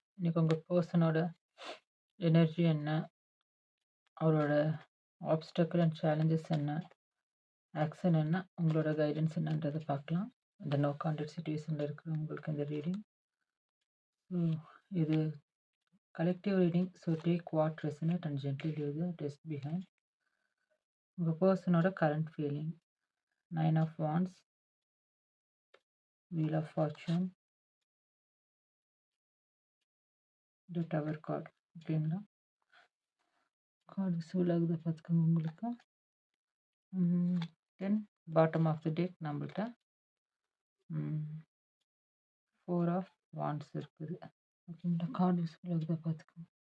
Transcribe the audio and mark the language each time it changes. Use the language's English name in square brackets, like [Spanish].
[Tamil] இன்னைக்கு உங்கள் பர்சனோட எனர்ஜி என்ன, அவரோட ஆப்ஸ்டக்கிள் அண்ட் சேலஞ்சஸ் என்ன, ஆக்ஷன் என்ன, உங்களோட கைடன்ஸ் என்னன்றதை பார்க்கலாம். இந்த நோ கான்டாக்ட் சுச்சுவேஷனில் இருக்கிறவங்களுக்கு இந்த ரீடிங். [English] இது collective reading. So take what resonate and gently leave the test behind. [Tamil] உங்கள் பர்சனோட current feeling. [English] 9 of Wands, Wheel of Fortune, the Tower card. [Tamil] ஓகேங்களா? கார்டு விசிபிள் ஆகுது பார்த்துக்கோங்க உங்களுக்கு. 10 பாட்டம் ஆஃப் தி டெக் நம்மள்ட்ட 4 ஆஃப் வாண்ட்ஸ் இருக்குது. ஓகேங்களா? Card visible ஆகுதா பார்த்துக்கோங்க.